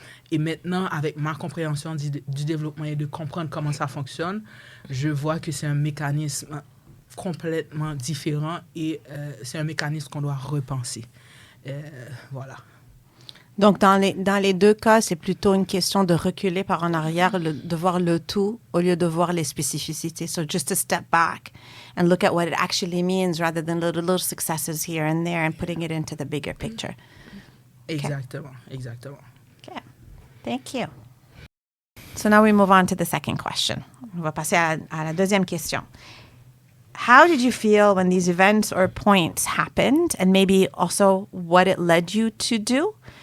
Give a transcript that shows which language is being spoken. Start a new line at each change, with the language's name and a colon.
French: Et maintenant, avec ma compréhension du développement et de comprendre comment ça fonctionne, je vois que c'est un mécanisme complètement différent et c'est un mécanisme qu'on doit repenser. Voilà. Donc, dans les deux cas, c'est plutôt une question de reculer par en arrière, de voir le tout au lieu de voir les spécificités.
English: So just to step back and look at what it actually means rather than little successes here and there and putting it into the bigger picture.
French: Exactement, exactement.
English: Okay. Thank you. So now we move on to the second question.
French: On va passer à la deuxième question.
English: How did you feel when these events or points happened, and maybe also what it led you to do?